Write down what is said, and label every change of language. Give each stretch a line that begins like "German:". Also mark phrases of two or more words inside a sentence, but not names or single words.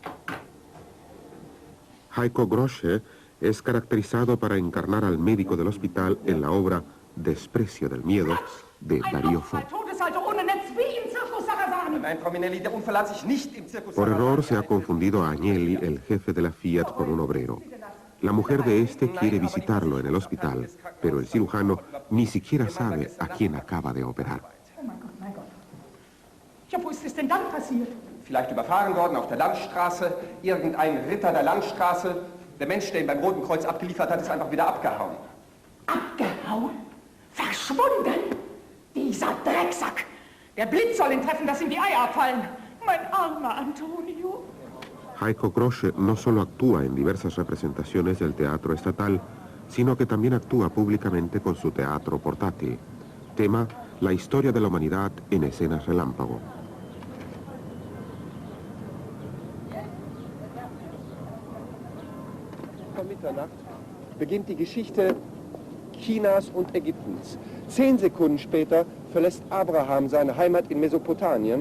Spanish: Heiko Grosche es caracterizado para encarnar al médico del hospital en la obra Desprecio del miedo de Darío Fo. Por error se ha confundido a Agnelli, el jefe de la Fiat, con un obrero. La mujer de este quiere visitarlo en el hospital, pero el cirujano ni siquiera sabe a quién acaba de operar.
German: Ja, wo ist es denn dann passiert? Vielleicht überfahren worden auf der Landstraße, irgendein Ritter der Landstraße. Der Mensch, der ihn beim Roten Kreuz abgeliefert hat, ist einfach wieder abgehauen. Abgehauen? Verschwunden? Dieser Drecksack! Der Blitz soll ihn treffen, dass ihm die Eier abfallen. Mein armer Antonio.
Spanish: Heiko Grosche no solo actúa en diversas representaciones del teatro estatal, sino que también actúa públicamente con su teatro portátil. Tema: la historia de la humanidad en escenas relámpago.
German: Vor Mitternacht beginnt die Geschichte Chinas und Ägyptens. 10 Sekunden später verlässt Abraham seine Heimat in Mesopotamien.